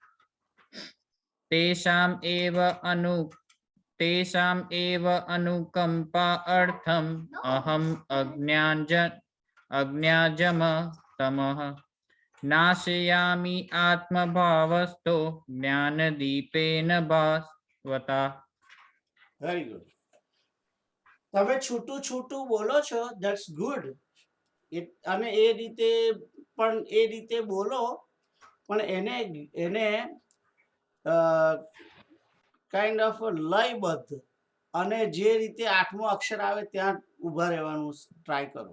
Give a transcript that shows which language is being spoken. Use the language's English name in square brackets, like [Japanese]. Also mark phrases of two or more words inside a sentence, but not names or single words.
[Sanskrit] तेषाम् एव अनुकम्पा अर्थम् अहम् अज्ञाजम तमः नाशयामि आत्मभावस्तो ज्ञानदीपेन भास्वता. [English] very good. [Gujarati] તમે છૂટું બોલો છો, [English] that's good. [Gujarati] અને એ રીતે બોલો, પણ એને [English] kind of [Gujarati] લયબદ્ધ અને જે રીતે 8મો અક્ષર આવે ત્યાં ઊભા રહેવાનું ટ્રાય કરો.